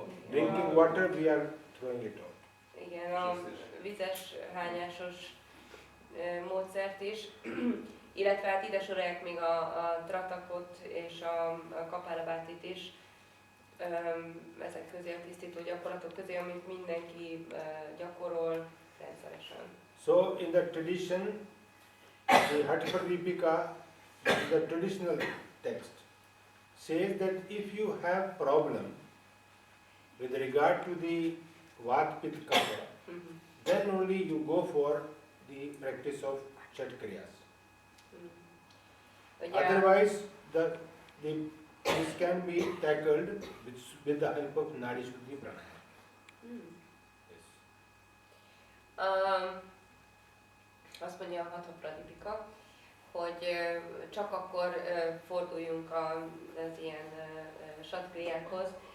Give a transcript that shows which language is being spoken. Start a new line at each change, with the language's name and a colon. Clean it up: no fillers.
English: Drinking water, we are throwing it out.
Hungarian: Igen, a vizes hányásos módszert is, illetve hát ide sorolják még a tratakot és a kapálabátit is, ezek közé a tisztító gyakorlatok közé, amit mindenki gyakorol rendszeresen.
English: So in the tradition, the Hatipradipika, the traditional text, says that if you have problem with regard to the Vat Pitta Kapha, then only you go for the practice of Chat Kriyas.
Hungarian: Ugye,
English: Otherwise, this can be tackled with the help of Nadi Shuddhi Pranayama. Yes.
Hungarian: Azt mondja a Hatipradipika, hogy csak akkor forduljunk az ilyen satkriákhoz,